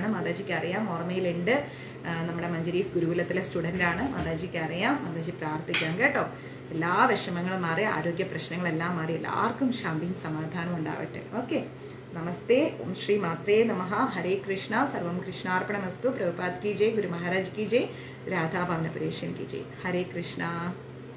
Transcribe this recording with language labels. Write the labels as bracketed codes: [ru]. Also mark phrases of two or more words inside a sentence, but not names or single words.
[ml] മാതാജിക്ക് അറിയാം, ഓർമ്മയിലുണ്ട്. നമ്മുടെ മഞ്ജരീസ് ഗുരുകുലത്തിലെ സ്റ്റുഡൻ്റ് ആണ്. മാതാജിക്ക് അറിയാം. മാതാജി പ്രാർത്ഥിക്കാം കേട്ടോ. എല്ലാ വിഷമങ്ങളും മാറി, ആരോഗ്യ പ്രശ്നങ്ങളെല്ലാം മാറി, എല്ലാവർക്കും ശാന്തിയും സമാധാനവും ഉണ്ടാവട്ടെ. ഓക്കെ, നമസ്തേ. ഓം ശ്രീ മാത്രേ നമഃ. ഹരേ കൃഷ്ണ. സർവം കൃഷ്ണാർപ്പണമസ്തു. [hi] പ്രഭുപാദ് की जय, गुरु महाराज की जय, राधा भावना परेशन की जय. हरे कृष्णा.